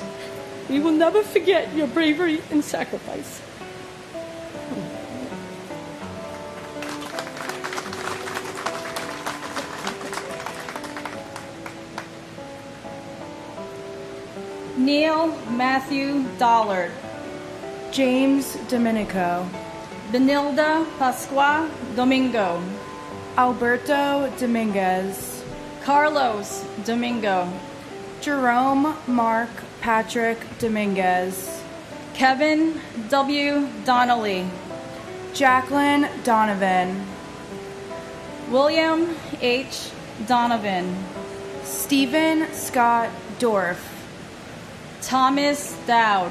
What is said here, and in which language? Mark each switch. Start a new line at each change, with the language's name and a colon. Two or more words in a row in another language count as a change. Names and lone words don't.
English: We will never forget your bravery and sacrifice. Neil Matthew Dollard, James Domenico, Benilda Pasqua Domingo, Alberto Dominguez, Carlos Domingo, Jerome Mark Patrick Dominguez, Kevin W. Donnelly, Jacqueline Donovan, William H. Donovan, Stephen Scott Dorff, Thomas Dowd,